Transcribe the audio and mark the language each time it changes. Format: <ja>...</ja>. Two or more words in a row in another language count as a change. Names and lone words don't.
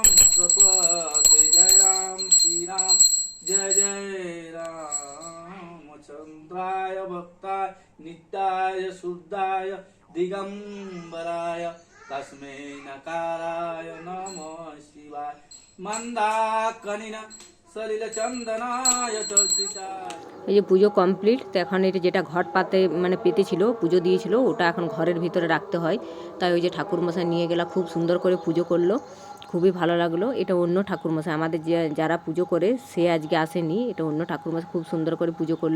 <sa>प्रपद्ये जय राम श्रीराम जय जय रामचन्द्राय भक्ताय नित्याय शुद्धाय दिगम्बराय तस्मै नकाराय नमः शिवाय मन्दाकिनीन सलिलचन्दनाय चर्चिताय।</sa> <bn>এই যে পুজো কমপ্লিট, তো এখন এটা যেটা ঘট পাতে মানে পেতেছিল পুজো দিয়েছিল ওটা এখন ঘরের ভিতরে রাখতে হয়, তাই ওই যে ঠাকুরমশাই নিয়ে গেলা, খুব সুন্দর করে পুজো করলো, খুবই ভালো লাগলো। এটা অন্য ঠাকুরমশাই, আমাদের যে যারা পুজো করে সে আজকে আসেনি, এটা অন্য ঠাকুরমশাই খুব সুন্দর করে পুজো করলো।</bn>